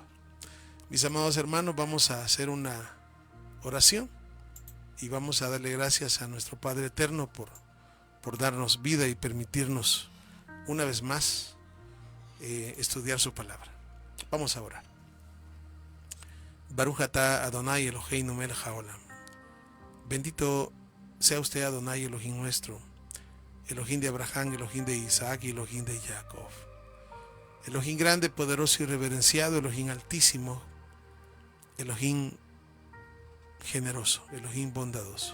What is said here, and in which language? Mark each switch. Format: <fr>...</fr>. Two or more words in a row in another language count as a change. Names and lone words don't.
<es>Mis amados hermanos, vamos a hacer una oración y vamos a darle gracias a nuestro Padre Eterno por darnos vida y permitirnos una vez más estudiar su palabra. Vamos a orar.</es> <he>ברוך אתה אדוני אלוהינו מלך העולם.</he> <es>Bendito sea usted, Adonai Elohim nuestro, Elohim de Abraham, Elohim de Isaac y Elohim de Jacob. Elohim grande, poderoso y reverenciado, Elohim altísimo, Elohim generoso, Elohim bondadoso.</es>